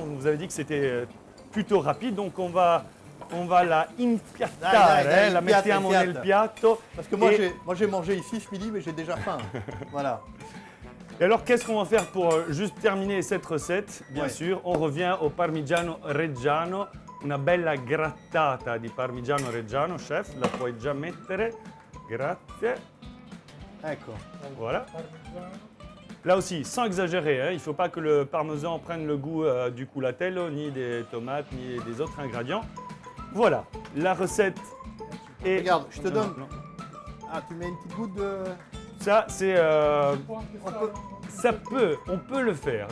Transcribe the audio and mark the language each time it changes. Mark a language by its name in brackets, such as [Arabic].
[French] On vous avait dit que c'était plutôt rapide, donc on va la [Italian] impiattare, la mettiamo nel piatto. [French] Parce que moi j'ai mangé ici ce midi, mais j'ai déjà faim. Voilà. Et alors, qu'est-ce qu'on va faire pour juste terminer cette recette? Bien sûr, on revient au Parmigiano Reggiano. [Italian] Una bella grattata di Parmigiano Reggiano, chef, la puoi già mettere. Grazie. Ecco. [French] Voilà. Là aussi, sans exagérer, hein, il ne faut pas que le parmesan prenne le goût du culatello, ni des tomates, ni des autres ingrédients. Voilà, la recette est... Regarde, je te Non, donne. non. Ah, tu mets une petite goutte de. Ça, c'est... on peut le faire.